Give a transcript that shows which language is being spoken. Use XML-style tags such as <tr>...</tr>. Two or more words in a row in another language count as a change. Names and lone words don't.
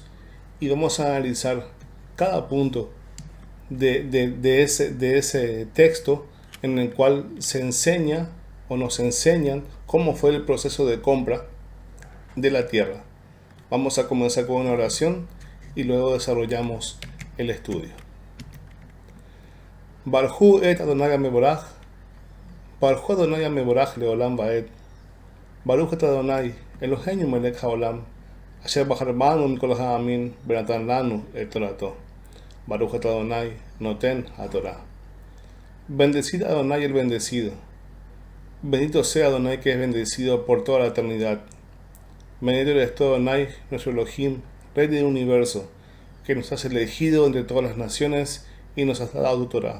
<es>Y vamos a analizar cada punto de ese texto en el cual se enseña o nos enseñan cómo fue el proceso de compra de la tierra. Vamos a comenzar con una oración y luego desarrollamos el estudio.</es> <he>ברכו את אדוני המבורך, ברוך אדוני המבורך לעולם ועד, ברוך את אדוני אלוהינו מלך העולם, אשר בחר בנו מכל העמים ונתן לנו את תורתו, ברוך את אדוני נותן התורה.</he> <es>Bendecid a Adonai el bendecido, bendito sea Adonai que es bendecido por toda la eternidad. Bendito eres tú, Adonai, nuestro Elohim, Rey del universo, que nos has elegido entre todas las naciones y nos has dado tu Torah.</es>